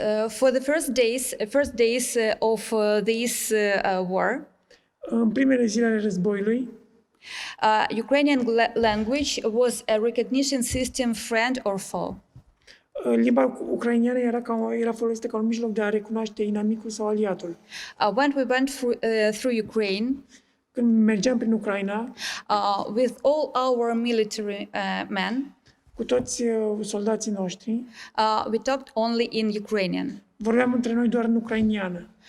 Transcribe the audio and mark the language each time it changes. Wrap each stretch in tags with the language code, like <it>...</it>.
<en>For the first days of this war,</en> <ro>În primele zile ale războiului,</ro> <en>Ukrainian language was a recognition system, friend or foe.</en> <ro>limba ucrainiană era folosită ca un mijloc de a recunoaște inamicul sau aliatul.</ro> <en>When we went through Ukraine,</en> <ro>Când mergeam prin Ucraina,</ro> <en>with all our military men,</en> <ro>cu toți soldații noștri,</ro> <en>we talked only in Ukrainian.</en> <ro>vorbeam între noi doar în ucrainiană.</ro>